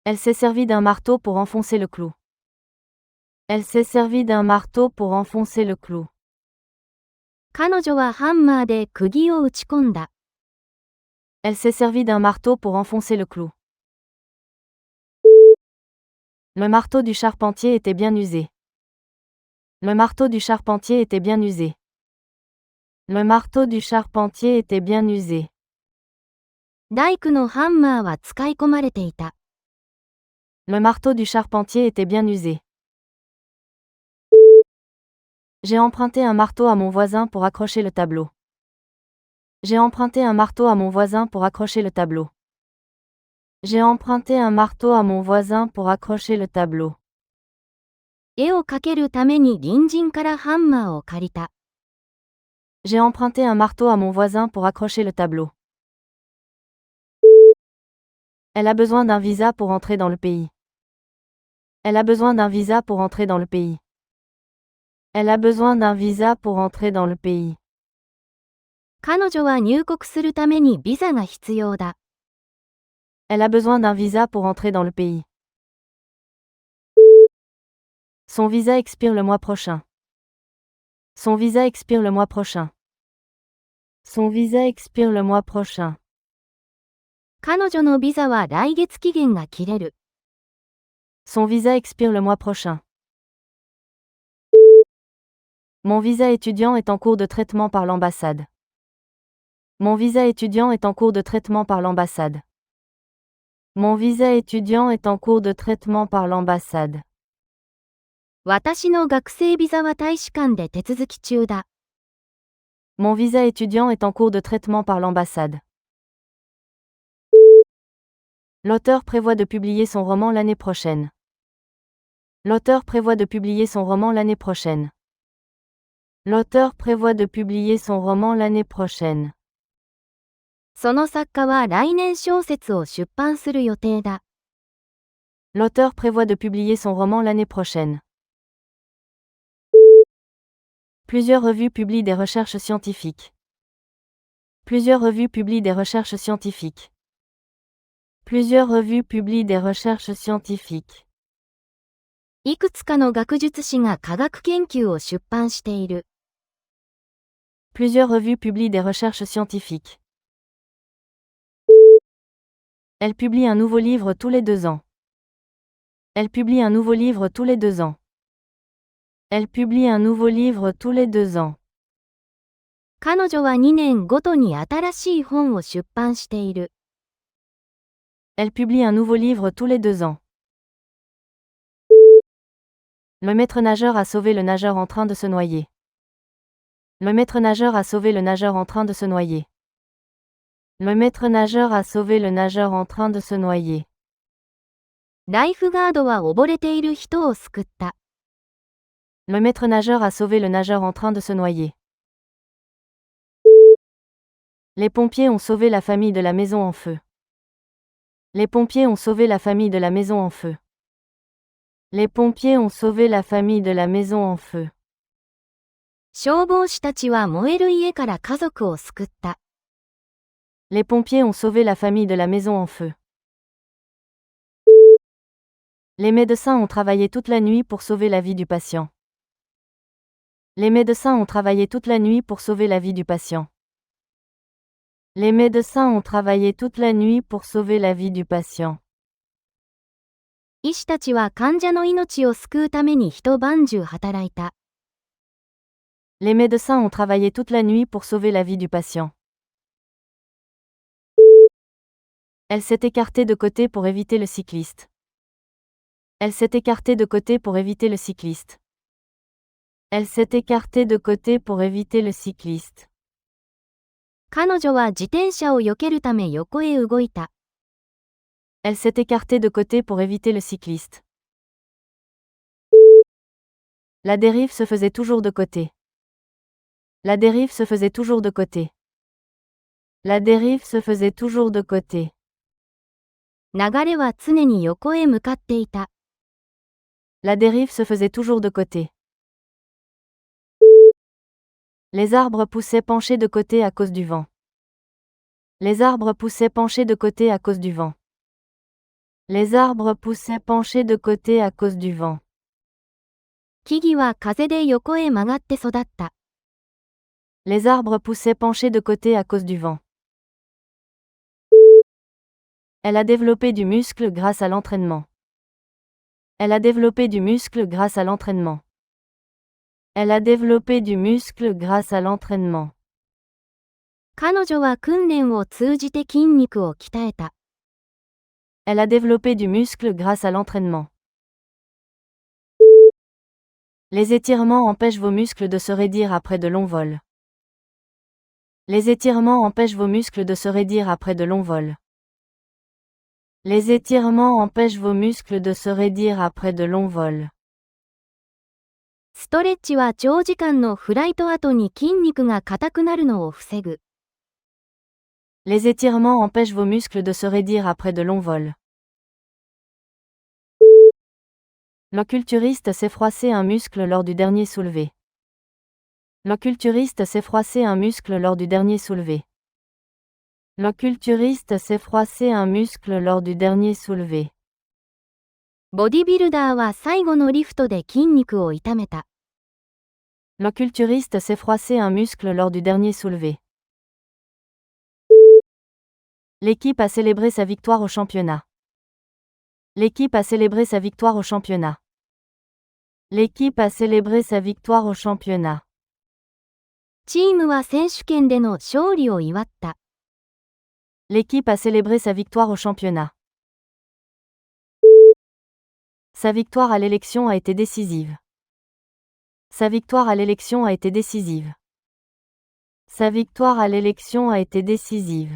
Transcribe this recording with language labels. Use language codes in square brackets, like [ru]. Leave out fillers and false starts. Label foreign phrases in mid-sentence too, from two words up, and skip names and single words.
[fr] Elle s'est servie d'un marteau pour enfoncer le clou. Elle s'est servie d'un marteau pour enfoncer le clou. [ja] 彼女はハンマーで釘を打ち込んだ。 [fr] Elle s'est servie d'un marteau pour enfoncer le clou. Le marteau du charpentier était bien usé. Le marteau du charpentier était bien usé. Le marteau du charpentier était bien usé. [ja] 大工のハンマーは使い込まれていた。 [fr] Le marteau du charpentier était bien usé. J'ai emprunté un marteau à mon voisin pour accrocher le tableau. J'ai emprunté un marteau à mon voisin pour accrocher le tableau. J'ai emprunté un marteau à mon voisin pour accrocher le tableau. [ja] 絵を描けるために隣人からハンマーを借りた。 [fr] J'ai emprunté un marteau à mon voisin pour accrocher le tableau. Elle a besoin d'un visa pour entrer dans le pays. Elle a besoin d'un visa pour entrer dans le pays. Elle a besoin d'un visa pour entrer dans le pays. [ja] 彼女は入国するためにビザが必要だ。 [fr] Elle a besoin d'un visa pour entrer dans le pays. Son visa expire le mois prochain. Son visa expire le mois prochain. Son visa expire le mois prochain. [ja] 彼女のビザは来月期限が切れる。 [fr] Son visa expire le mois prochain. Mon visa étudiant est en cours de traitement par l'ambassade. Mon visa étudiant est en cours de traitement par l'ambassade. Mon visa étudiant est en cours de traitement par l'ambassade. [ja] 私の学生ビザは大使館で手続き中だ。 [fr] Mon visa étudiant est en cours de traitement par l'ambassade. L'auteur prévoit de publier son roman l'année prochaine. L'auteur prévoit de publier son roman l'année prochaine. L'auteur prévoit de publier son roman l'année prochaine. [ja] その作家は来年小説を出版する予定だ。 [fr] L'auteur prévoit de publier son roman l'année prochaine. Plusieurs revues publient des recherches scientifiques. Plusieurs revues publient des recherches scientifiques. Plusieurs revues publient des recherches scientifiques. [ja] いくつかの学術誌が科学研究を出版している。 [fr] Plusieurs revues publient des recherches scientifiques. Elle publie un nouveau livre tous les 2 ans. Elle publie un nouveau livre tous les 2 ans. Elle publie un nouveau livre tous les 2 ans. [ja] 彼女は2年ごとに新しい本を出版している。 [fr] Elle publie un nouveau livre tous les 2 ans. Le maître nageur a sauvé le nageur en train de se noyer. Le maître nageur a sauvé le nageur en train de se noyer. Le maître nageur a sauvé le nageur en train de se noyer. [ja] ライフガードは溺れている人を救った。 [fr] Le maître nageur a sauvé le nageur en train de se noyer. Les pompiers ont sauvé la famille de la maison en feu. Les pompiers ont sauvé la famille de la maison en feu. Les pompiers ont sauvé la famille de la maison en feu. [ja] 消防士たちは燃える家から家族を救った。 [fr] Les pompiers ont sauvé la famille de la maison en feu. Les médecins ont travaillé toute la nuit pour sauver la vie du patient. Les médecins ont travaillé toute la nuit pour sauver la vie du patient. Les médecins ont travaillé toute la nuit pour sauver la vie du patient. [ja] 医師たちは患者の命を救うために一晩中働いた。 [fr] Les médecins ont travaillé toute la nuit pour sauver la vie du patient. Elle s'est écartée de côté pour éviter le cycliste. Elle s'est écartée de côté pour éviter le cycliste. Elle s'est écartée de côté pour éviter le cycliste. [ja] 彼女は自転車を避けるため横へ動いた。 [fr] Elle s'est écartée de côté pour éviter le cycliste. La dérive se faisait toujours de côté. La dérive se faisait toujours de côté. La dérive se faisait toujours de côté. [ja] 流れは常に横へ向かっていた。 [fr] La dérive se faisait toujours de côté. Les arbres poussaient penchés de côté à cause du vent. Les arbres poussaient penchés de côté à cause du vent. Les arbres poussaient penchés de côté à cause du vent. [ja] 木々は風で横へ曲がって育った。 [fr] Les arbres poussaient penchés de côté à cause du vent. Elle a développé du muscle grâce à l'entraînement. Elle a développé du muscle grâce à l'entraînement. Elle a développé du muscle grâce à l'entraînement. [ja] 彼女は訓練を通じて筋肉を鍛えた。 [fr] Elle a développé du muscle grâce à l'entraînement. Les étirements empêchent vos muscles de se raidir après de longs vols. Les étirements empêchent vos muscles de se raidir après de longs vols. Les étirements empêchent vos muscles de se raidir après de longs vols. [ja] ストレッチは長時間のフライト後に筋肉が硬くなるのを防ぐ。 [fr] Les étirements empêchent vos muscles de se raidir après de longs vols. L'occulturiste s'est froissé un muscle lors du dernier soulevé. L'occulturiste s'est froissé un muscle lors du dernier soulevé. L'occulturiste s'est froissé un muscle lors du dernier soulevé. [ja] ボディビルダーは最後のリフトで筋肉を痛めた。 [fr] L'occulturiste s'est froissé un muscle lors du dernier soulevé. L'équipe a célébré sa victoire au championnat. L'équipe a célébré sa victoire au championnat. L'équipe a célébré sa victoire au championnat. [ja] チームは選手権での勝利を祝った。 [fr] L'équipe a célébré sa victoire au championnat. Sa victoire à l'élection a été décisive. Sa victoire à l'élection a été décisive. Sa victoire à l'élection a été décisive.